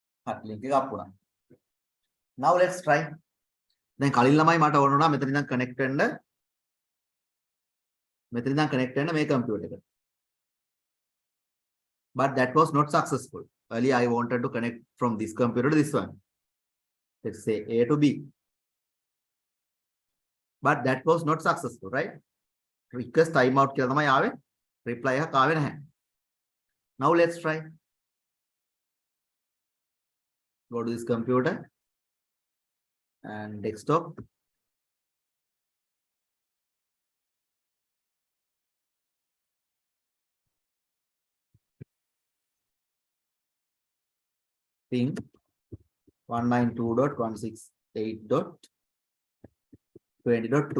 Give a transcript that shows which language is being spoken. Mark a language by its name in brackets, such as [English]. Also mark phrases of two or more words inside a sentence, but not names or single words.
[Sinhala] හරි link එක අප් වුණා. [English] Now let's try. [Sinhala] දැන් කලින් ළමයි මට ඕන වුණා මෙතන ඉඳන් connect වෙන්න. මෙතන ඉඳන් connect වෙන්න මේ computer එකට. [English] But that was not successful. Earlier I wanted to connect from this computer to this one. Let's say A to B. But that was not successful, right? Request timeout [Sinhala] කියලා තමයි ආවේ. Reply එකක් ආවේ නැහැ. [English] Now let's try. Go to this computer and desktop. Ping 192.168.20.2.